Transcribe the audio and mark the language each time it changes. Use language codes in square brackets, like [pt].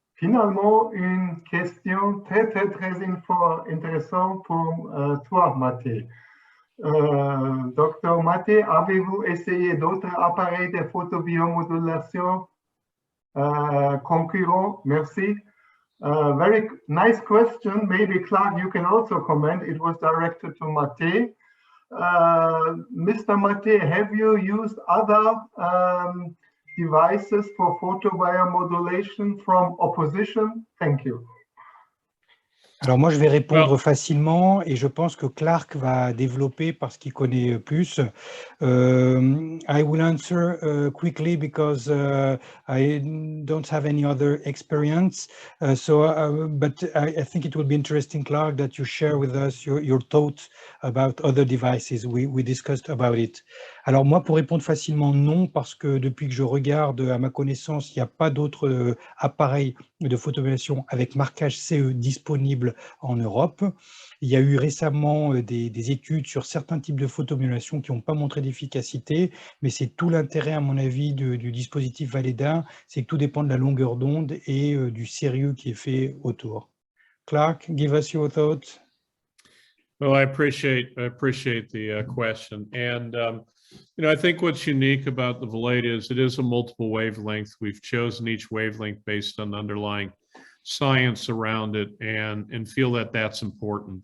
[fr] Finalement, une question très intéressante pour toi, Mathé. Docteur Mathé, avez-vous essayé d'autres appareils de photobiomodulation concurrents? Merci. [en] Very nice question. Maybe Clark, you can also comment. It was directed to Mathé. Mr. Mathé, have you used other devices for photobiomodulation from opposition? Thank you. [fr] Alors moi, je vais répondre facilement et je pense que Clark va développer parce qu'il connaît plus. [en] I will answer quickly because I don't have any other experience. But I think it will be interesting, Clark, that you share with us your thoughts about other devices. We discussed about it. [fr] Alors moi, pour répondre facilement, non, parce que depuis que je regarde, à ma connaissance, il n'y a pas d'autres appareils de photobiomodulation avec marquage CE disponible en Europe. Il y a eu récemment des études sur certains types de photobiomodulation qui n'ont pas montré d'efficacité, mais c'est tout l'intérêt, à mon avis, du dispositif Valeda, c'est que tout dépend de la longueur d'onde et du sérieux qui est fait autour. [en] Clark, give us your thoughts. Well, I appreciate the question, and you know, I think what's unique about the Valeda is it is a multiple wavelength. We've chosen each wavelength based on the underlying science around it, and feel that that's important.